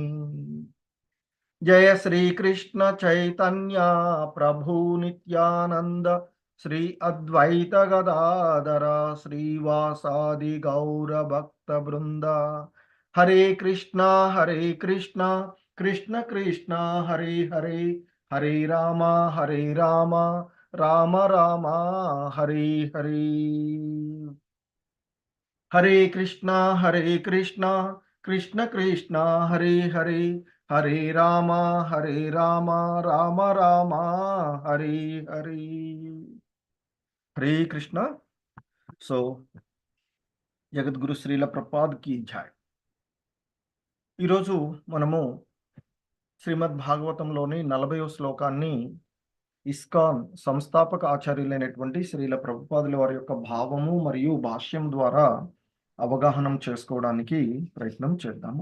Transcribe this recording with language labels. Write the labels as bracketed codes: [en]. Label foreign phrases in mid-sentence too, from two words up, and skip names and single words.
[sa] జయ శ్రీకృష్ణ చైతన్య ప్రభు నిత్యానంద శ్రీ అద్వైత గదాధర శ్రీవాసాది గౌర భక్త బృంద. హరే కృష్ణ కృష్ణ కృష్ణ హరే హరే, హరే రామ రామ రామ హరే హరే. హరే కృష్ణ కృష్ణ కృష్ణ హరే హరే, హరే రామ రామ రామ హరే హరే. [te] హరే కృష్ణ. సో జగద్గురు శ్రీల ప్రభుపాద్ [hi] की जय. [te] ఈరోజు మనము శ్రీమద్ భాగవతంలోని 40వ శ్లోకాన్ని ఇస్కాన్ సంస్థాపక ఆచార్యులైనటువంటి శ్రీల ప్రభుపాదుల వారి యొక్క భావము మరియు భాష్యం ద్వారా అవగాహన చేసుకోవడానికి ప్రయత్నం చేద్దాము.